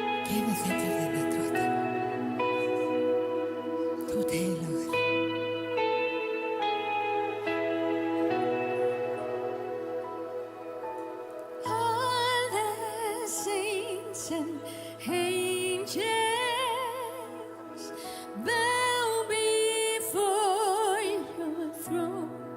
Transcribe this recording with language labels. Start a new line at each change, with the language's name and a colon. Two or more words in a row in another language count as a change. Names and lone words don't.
Icelandic: Yfir þér til þínu, drottinn. Þú ert heilagur.
English: All the saints and angels bow before your throne.